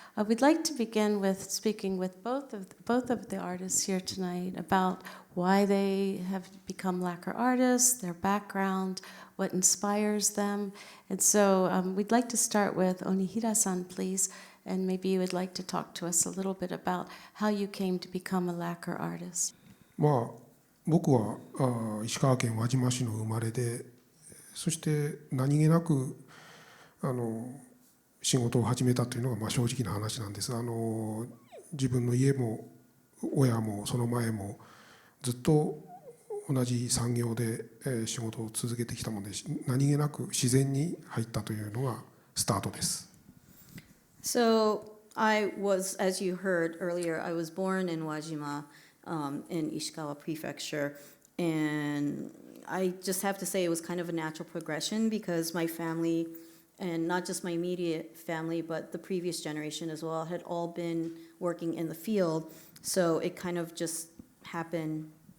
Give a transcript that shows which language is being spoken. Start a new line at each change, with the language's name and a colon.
English: We'd like to begin with speaking with both of the artists here tonight about why they have become lacquer artists, their background, what inspires them. And so we'd like to start with Onihira-san, please, and maybe you would like to talk to us a little bit about how you came to become a lacquer artist.
Japanese: 僕は石川県輪島市の生まれで、そして何気なく仕事を始めたというのが正直な話なんです。自分の家も親もその前もずっと同じ産業で仕事を続けてきたもので、何気なく自然に入ったというのがスタートです。
English: So I was, as you heard earlier, I was born in Wajima, in Ishikawa Prefecture, and I just have to say it was kind of a natural progression because my family, and not just my immediate family, but the previous generation as well, had all been working in the field, so it kind of just happened.